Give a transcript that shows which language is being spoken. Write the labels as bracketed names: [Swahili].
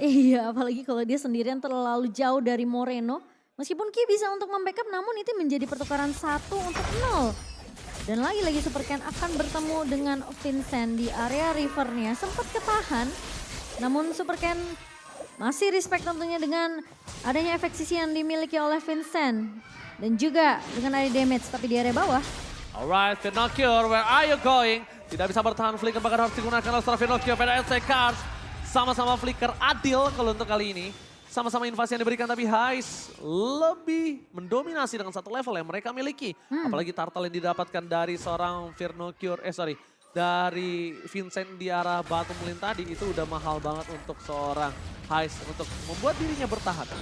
[Indonesian] Iya, apalagi kalau dia sendirian terlalu jauh dari Moreno. Meskipun Ki bisa untuk membackup namun itu menjadi pertukaran 1 untuk 0. Dan lagi-lagi Supercan akan bertemu dengan Vincent di area rivernya. Sempat ketahan, namun Supercan masih respect tentunya dengan adanya efek sisi yang dimiliki oleh Vincent. Dan juga dengan ada damage tapi di area bawah. [English] Alright, Finocchio, where are you going? [Indonesian] Tidak bisa bertahan, flicker bahkan harus digunakan oleh seorang Finocchio. PDSC Cars sama-sama flicker adil kalau untuk kali ini. Sama-sama invasi yang diberikan tapi Heist lebih mendominasi dengan satu level yang mereka miliki. Apalagi turtle yang didapatkan dari seorang dari Vincent di arah batu melin tadi itu udah mahal banget untuk seorang Heist untuk membuat dirinya bertahan.